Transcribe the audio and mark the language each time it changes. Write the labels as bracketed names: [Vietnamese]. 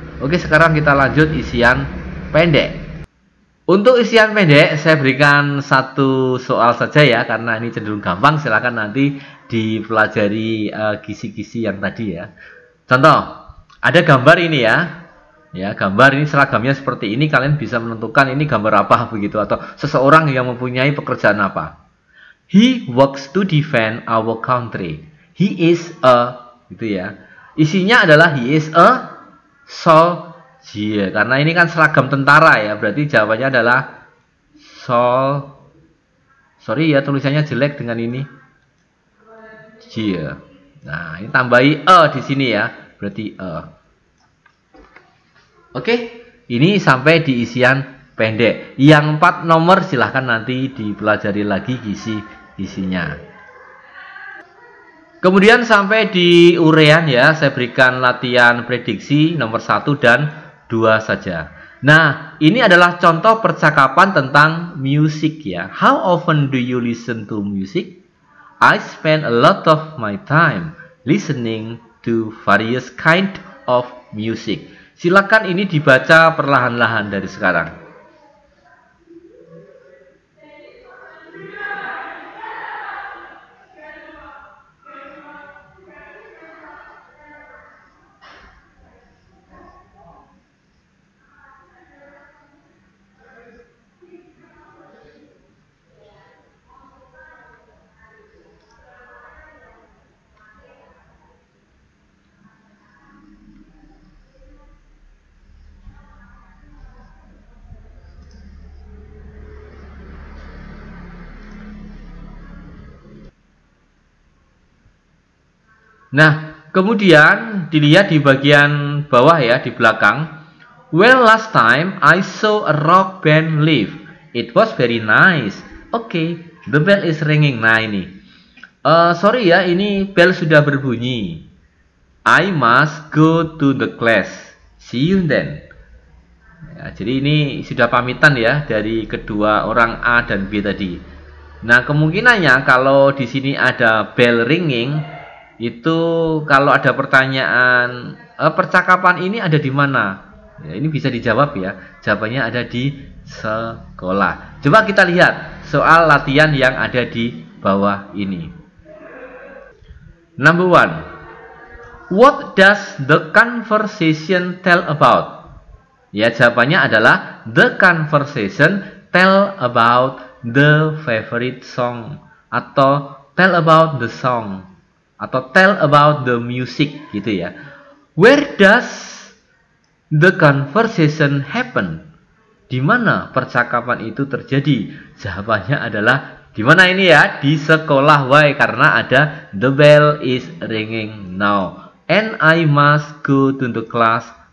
[Indonesian] Oke, sekarang kita lanjut isian pendek. Untuk isian pendek saya berikan satu soal saja ya, karena ini cenderung gampang. Silakan nanti dipelajari kisi-kisi yang tadi ya. Contoh, ada gambar ini ya. Ya, gambar ini seragamnya seperti ini, kalian bisa menentukan ini gambar apa begitu, atau seseorang yang mempunyai pekerjaan apa. [English] He works to defend our country. He is a, [Indonesian] gitu ya. Isinya adalah [English] he is a soldier. [Indonesian] Karena ini kan seragam tentara ya, berarti jawabannya adalah sorry ya, tulisannya jelek dengan ini. Soldier. Nah, ini tambahi di sini ya, berarti Oke, ini sampai di isian pendek. Yang 4 nomor silahkan nanti dipelajari lagi isinya. Kemudian sampai di urean ya, saya berikan latihan prediksi nomor 1 dan 2 saja. Nah, ini adalah contoh percakapan tentang musik ya. [English] How often do you listen to music? I spend a lot of my time listening to various kind of music. [Indonesian] Silakan ini dibaca perlahan-lahan dari sekarang. Nah, kemudian dilihat di bagian bawah ya, di belakang. [English] Well, last time I saw a rock band live. It was very nice. Okay, the bell is ringing. [Indonesian] Nah ini. [English] Sorry [Indonesian] ya, ini bell sudah berbunyi. [English] I must go to the class. See you then. [Indonesian] Ya, jadi ini sudah pamitan ya dari kedua orang A dan B tadi. Nah, kemungkinannya kalau di sini ada bell ringing, itu kalau ada pertanyaan percakapan ini ada di mana ya, ini bisa dijawab ya, jawabannya ada di sekolah. Coba kita lihat soal latihan yang ada di bawah ini. [English] Number 1, what does the conversation tell about? [Indonesian] Ya, jawabannya adalah [English] the conversation tell about the favorite song, atau tell about the song, atau tell about the music [Indonesian] gitu ya. [English] Where does the conversation happen? [Indonesian] Di mana percakapan itu terjadi? Jawabannya adalah di mana ini ya? Di sekolah. [English] Why? [Indonesian] Karena ada [English] the bell is ringing now and I must go to the class.